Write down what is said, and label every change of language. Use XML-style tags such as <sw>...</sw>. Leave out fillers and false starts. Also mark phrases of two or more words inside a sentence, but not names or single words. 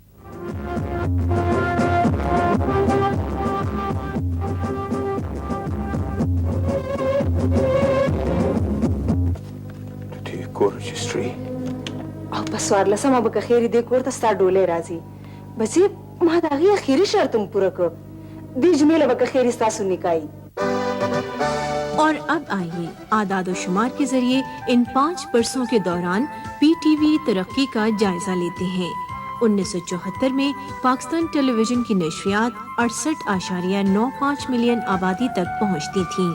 <ps>او پس ورلسمه به خیری دې کور ته ستا ډولۍ راځي. بچې ما د هغې اخري شرط هم پوره کړ. دې جمعې له به خیری ستاسو نکاحي.</ps> <ur>اور اب آئیے اعداد و شمار کے ذریعے ان 5 برسوں کے دوران پی ٹی وی ترقی کا جائزہ لیتے ہیں. 1974 میں پاکستان ٹیلی ویژن کی نشریات 68.95 ملین آبادی تک پہنچتی تھیں.</ur>